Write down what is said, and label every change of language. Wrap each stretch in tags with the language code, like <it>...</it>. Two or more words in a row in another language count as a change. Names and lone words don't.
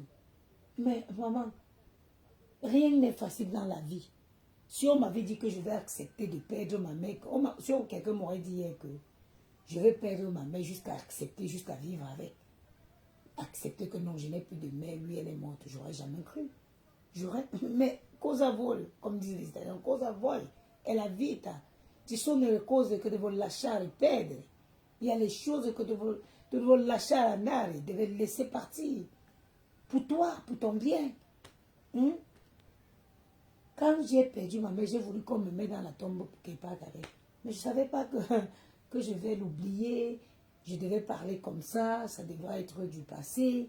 <fr>Mais maman, rien n'est facile dans la vie. Si on m'avait dit que je vais accepter de perdre ma mère, si quelqu'un m'aurait dit hier que je vais perdre ma mère jusqu'à accepter, jusqu'à vivre avec. Accepter que non, je n'ai plus de mère, lui elle est morte, j'aurais jamais cru.</fr> <it>Mais cosa vuole,</it> <fr>comme disent les Italiens,</fr> <it>cosa vuoi? È la vita. Ci sono le cose che devo lasciare perdere.</it> <fr>Il y a les choses que</fr> <it>devo lasciare andare, devo</it> <fr>laisser partir. Pour toi, pour ton bien. Quand j'ai perdu ma mère, j'ai voulu qu'on me mette dans la tombe qu'elle parte avec. Mais je ne savais pas que je vais l'oublier. Je devais parler comme ça devrait être du passé.</fr>